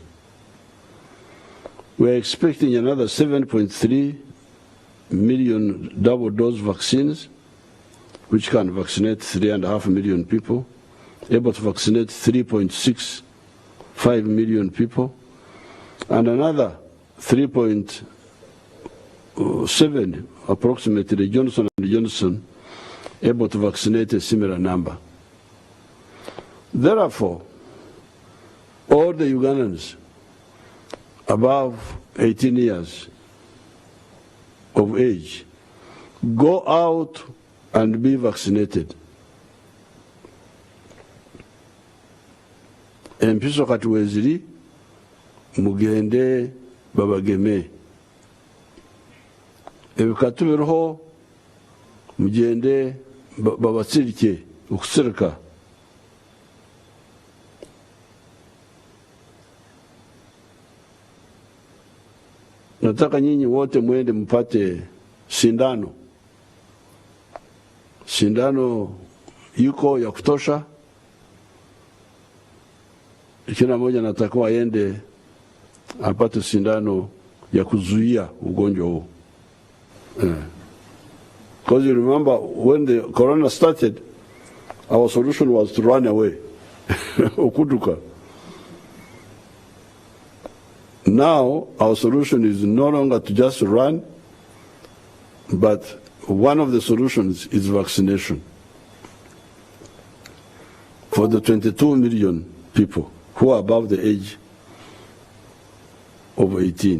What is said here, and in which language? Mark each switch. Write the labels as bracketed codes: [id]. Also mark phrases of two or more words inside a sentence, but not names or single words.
[en] We're expecting another 7.3 million double dose vaccines, which can vaccinate 3.5 million people, able to vaccinate 3.65 million people, and another 3.7 approximately Johnson & Johnson, able to vaccinate a similar number. Therefore, all the Ugandans above 18 years of age, go out and be vaccinated. [lg] Empiso kati weziri mugende babageme. [ttj] Ebikatu biroho mugende babatsirike ukusirika. [sw] Nataka nyinyi wote mwende mpate sindano. Sindano yuko ya kutosha. Kila mmoja natakiwa aende apate sindano ya kuzuia ugonjwa huu. [en] Because you remember when the corona started, our solution was to run away. [lg] Okuduka. [en] Now, our solution is no longer to just run, but one of the solutions is vaccination for the 22 million people who are above the age of 18.